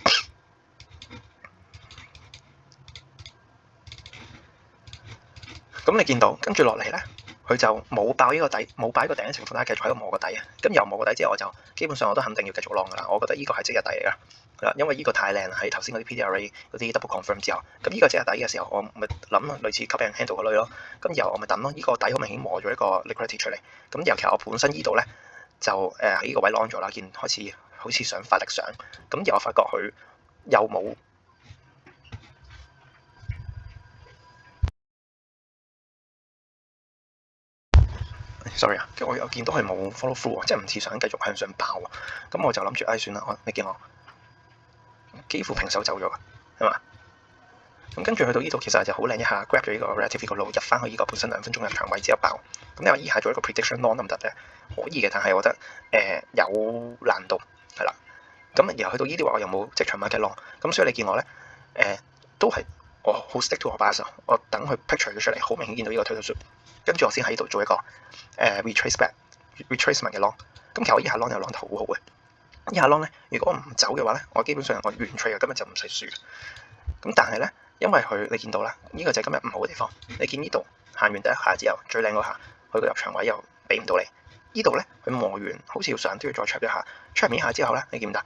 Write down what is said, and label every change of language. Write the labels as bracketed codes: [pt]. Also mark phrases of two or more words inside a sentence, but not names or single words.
[yue] 咁你見到跟住落嚟咧，佢就冇爆呢個底，冇擺個頂嘅情況下，繼續喺度磨個底啊。咁由磨個底之後，我就基本上我都肯定要繼續浪㗎啦。我覺得呢個係即日底嚟㗎，係啦，因為呢個太靚啦，喺頭先嗰啲 PDR 嗰啲 [en] double confirm [yue] 之後，咁呢個即日底嘅時候，我咪諗類似 [en] cup and handle [yue] 嗰類咯。咁然後我咪等咯，呢個底好明顯磨咗一個 liquidity 出嚟。咁尤其我本身呢度咧就喺呢個位 long 咗啦，見開始好似想發力上，咁然後我發覺佢又冇。sorry 啊，我又見到佢冇 [en] follow through， [yue] 即係唔似想繼續向上爆啊。咁我就諗住，算啦，你見我幾乎平手走咗㗎，係嘛？咁跟住去到呢度，其實就好靚一下 grab 咗呢個 relative 個路入翻去呢個本身2分鐘入場位之後爆。咁你話依下做一個 [en] prediction long [yue] 得唔得咧？可以嘅，但係我覺得有難度係啦。咁然後去到呢啲話，我又冇即場買嘅 long，咁所以你見我咧都係我好 [en] stick to [yue] 我 bias， 我等佢 picture 咗出嚟，好明顯見到呢個推到 shoot， 跟住我先喺度做一個 [en] retrace back、 [yue] retracement 嘅 long。咁其實我依下 long 又 long 得好好嘅。依下 long 咧，如果我唔走嘅話咧，我基本上我完 trade 今日就唔使輸。咁但係咧，因為佢你見到啦，呢個就係今日唔好嘅地方。你見呢度行完第一下之後，最靚嗰下，佢個入場位又俾唔到你。呢度咧，佢磨完好似要上都要再 check 一下，check 完一下之後咧，你見唔得？